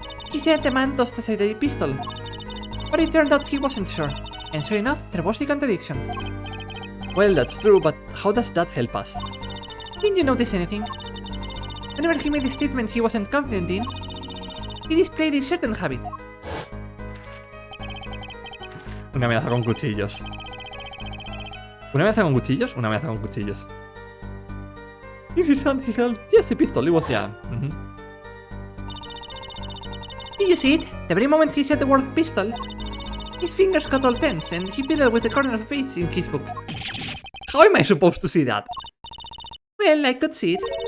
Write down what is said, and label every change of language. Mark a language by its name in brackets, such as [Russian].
[English] He said the man tossed aside the pistol. But it turned out he wasn't sure. And sure enough, there was a contradiction. Well, that's true, but how does that help us? Didn't you notice anything? Whenever he made a statement he wasn't confident in, he displayed a certain habit. [Spanish] Una amenaza con cuchillos. ¿Una amenaza con cuchillos? Una amenaza con cuchillos. [English] In his hand he held, yes, a pistol. It was, Yeah. Did you see it? The very moment he said the word pistol, his fingers got all tense and he fiddled with the corner of a page in his book. How am I supposed to see that? Well, I could see it.